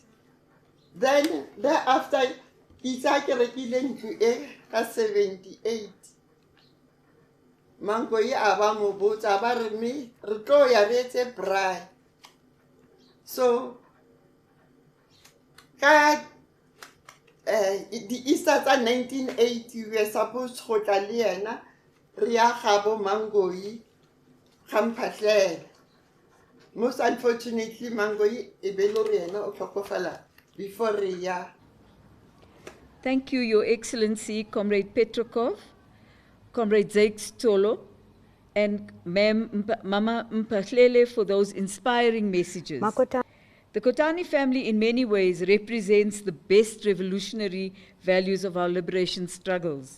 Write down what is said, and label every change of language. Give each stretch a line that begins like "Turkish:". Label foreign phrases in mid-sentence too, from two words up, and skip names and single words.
English: Then thereafter
Northern Sotho: itsa ke rekile ntlo e ka 78 Mangoyi a ba mo botsa ba re me re tlo ya re etse braai.
English: So ka the Easter tsa 1980 we were supposed to go
Northern Sotho: le yena re ya gabo
English: Mangoyi ga Mphahlele. Most unfortunately
Northern Sotho: Mangoyi e be lo re yena o tlhokofala before re ya.
English: Thank you, Your Excellency, Comrade Petrokov, Comrade Zakes Tolo, and Mama Mphahlele for those inspiring messages. The Kotane family in many ways represents the best revolutionary values of our liberation struggles.